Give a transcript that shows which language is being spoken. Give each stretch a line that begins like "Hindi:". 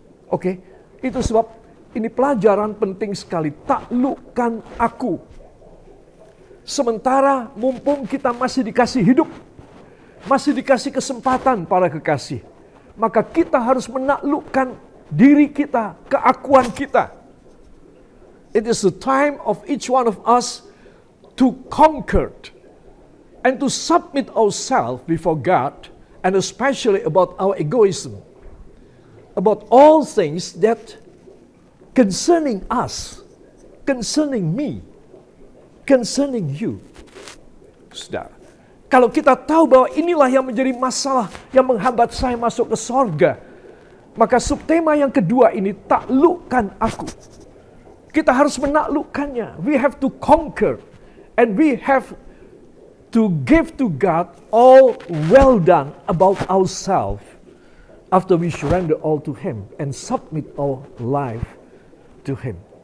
Indonesian: Oke, itu sebab ini pelajaran penting sekali. Taklukkan aku. Sementara mumpung kita masih dikasih hidup, masih dikasih kesempatan para kekasih, maka kita harus menaklukkan diri kita, keakuan kita.
English: It is the time of each one of us to conquer and to submit ourselves before God, and especially about our egoism, about all things that concerning us, concerning me, concerning you.
Indonesian: Saudara, kalau kita tahu bahwa inilah yang menjadi masalah yang menghambat saya masuk ke sorga, maka subtema yang kedua ini, taklukkan aku. Kita harus menaklukkannya.
English: We have to conquer, and we have to give to God all well done about ourselves after we surrender all to Him and submit our life to Him.